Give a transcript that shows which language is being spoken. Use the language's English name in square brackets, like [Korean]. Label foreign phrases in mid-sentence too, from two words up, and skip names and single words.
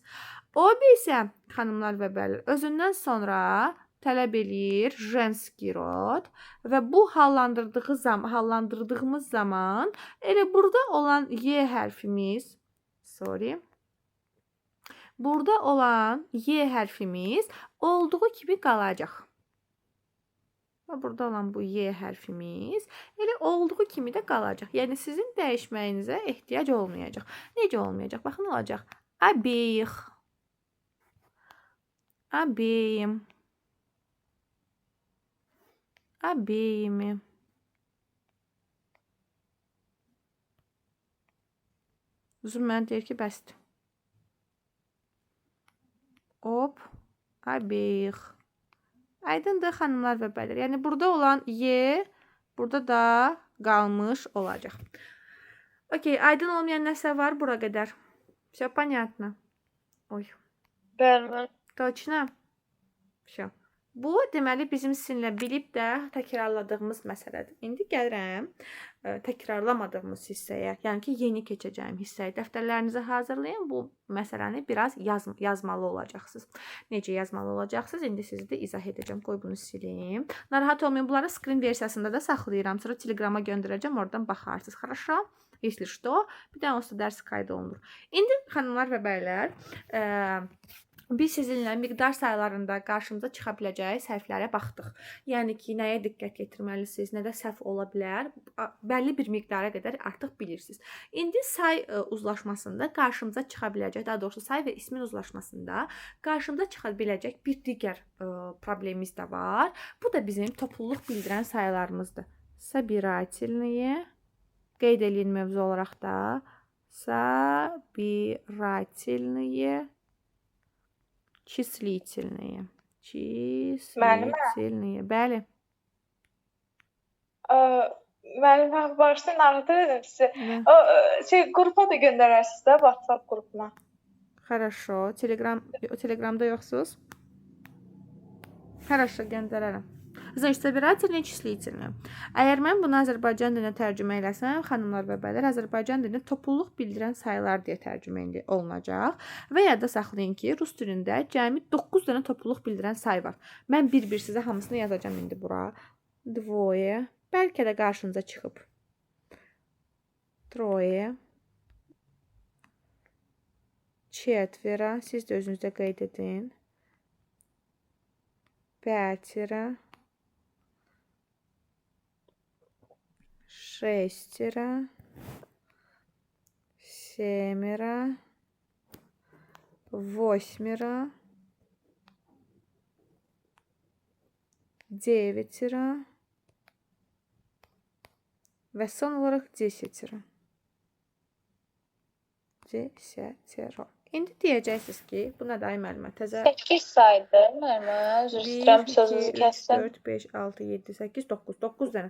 [Azerbaijani] O isə, xanımlar və bəylər, özündən sonra tələb eləyir [Russian] женский род [Azerbaijani] və bu hallandırdığımız zaman elə burada olan Y hərfimiz, burada olan Y hərfimiz olduğu kimi qalacaq. Və burada olan bu Y hərfimiz elə olduğu kimi də qalacaq. Yəni sizin dəyişməyinizə ehtiyac olmayacaq. Necə olmayacaq? Baxın, olacaq. [Russian] Обеих. Обеим. Обеими. [Azerbaijani] Uzun mən deyir ki, bəsdir. [Russian] Hop. Обеих. [Azerbaijani] Aydındır xanımlar və bəylər. Yəni burada olan Y burada da qalmış olacaq. Okey, aydın olmayan nəsə var bura qədər? [Russian] Все понятно. Oy. [Azerbaijani] Bəli. [Russian] Точно. Все. [Azerbaijani] Bu deməli bizim sizinlə bilib də təkrarladığımız məsələdir. İndi gəlirəm təkrarlamadığımız hissəyə, yəni ki, yeni keçəcəyim hissəyə. Dəftərlərinizi hazırlayın. Bu məsələni biraz yazmalı olacaqsınız. Necə yazmalı olacaqsınız? İndi sizi də izah edəcəm. Qoy bunu silim. Narahat olmayın, bunları screen versiyasında da saxlayıram. Sonra Telegrama göndərəcəm, oradan baxarsınız. [Russian] Хорошо? Если что, [Azerbaijani] bir də onsuz da dərs qayda olunur. İndi xanımlar və bəylər, biz sizinlə miqdar sayılarında qarşımıza çıxa biləcəyi səhvlərə baxdıq. Yəni ki, nəyə diqqət yetirməlisiniz, nədə səhv ola bilər, bəlli bir miqdara qədər artıq bilirsiniz. İndi say uzlaşmasında qarşımıza çıxa biləcək, daha doğrusu say və ismin uzlaşmasında qarşımıza çıxa biləcək bir digər problemimiz də var. Bu da bizim topluluq bildirən sayılarımızdır. Собирательные, qeyd eləyin mövzu olaraq da, [Russian] собирательные, числительные. Числительные. [Azerbaijani] Bəli. Müəllim, başda narahat edirəm sizə. O qrupa da göndərərsiniz də, WhatsApp qrupuna. Хорошо. Telegramda yoxsuz? Хорошо, göndərərəm. [Russian] Значит, собирательные, числительные. [Azerbaijani] Əgər mən bunu Azərbaycan dilinə tərcümə eləsəm, xanımlar və bəylər, Azərbaycan dilində topluluq bildirən sayılar deyə tərcümə olunacaq. Və yadda saxlayın ki, rus dilində cəmi 9 dənə topluluq bildirən say var. Mən bir-bir sizə hamısını yazacağam indi bura. [Russian] Двое. [Azerbaijani] Bəlkə də qarşınıza çıxıb. [Russian] Трое. Четверо. [Azerbaijani] Siz də özünüzdə qeyd edin. [Russian] Пятеро. Шестеро, семеро, восьмеро, девятеро [Azerbaijani] və son olaraq [Russian] desətirə. Desətirə. [Azerbaijani] İndi deyəcəksiniz ki, bu nədir ay müəllimə? Təzə 8 saydı müəllimə. Üzr istəyirəm sözünüzü 1, 2, 3, kəsdim. 4, 5, 6, 7, 8, 9. 9 dənə.